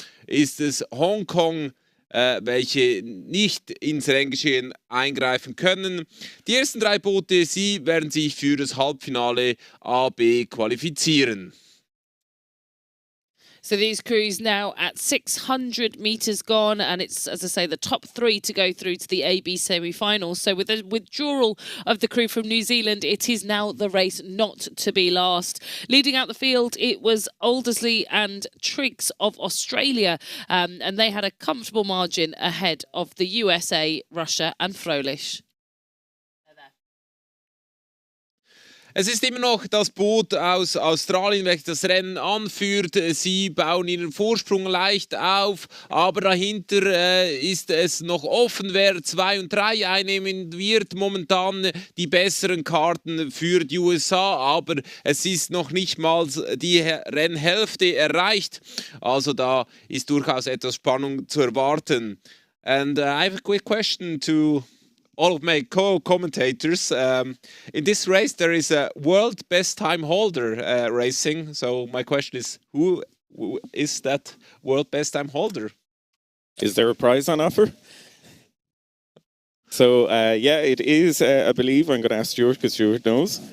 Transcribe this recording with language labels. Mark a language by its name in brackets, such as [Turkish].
[German] ist es Hongkong, welche nicht ins Renngeschehen eingreifen können. Die ersten 3 Boote, sie werden sich für das Halbfinale A, B qualifizieren. [English] So these crews now at 600 metres gone, and it's, as I say, the top 3 to go through to the AB semi-final. So with the withdrawal of the crew from New Zealand, it is now the race not to be last. Leading out the field, it was Aldersley and Triggs of Australia, and they had a comfortable margin ahead of the USA, Russia and Froelich. [German] Es ist immer noch das Boot aus Australien, welches das Rennen anführt. Sie bauen ihren Vorsprung leicht auf, aber dahinter ist es noch offen, wer 2 und 3 einnehmen wird. Momentan die besseren Karten für die USA, aber es ist noch nicht mal die Rennhälfte erreicht. Also da ist durchaus etwas Spannung zu erwarten. [English] And I have a quick question to all of my co-commentators. In this race, there is a world best time holder racing. So my question is, who is that world best time holder? Is there a prize on offer? So, yeah, it is, I believe, I'm going to ask Stuart because Stuart knows.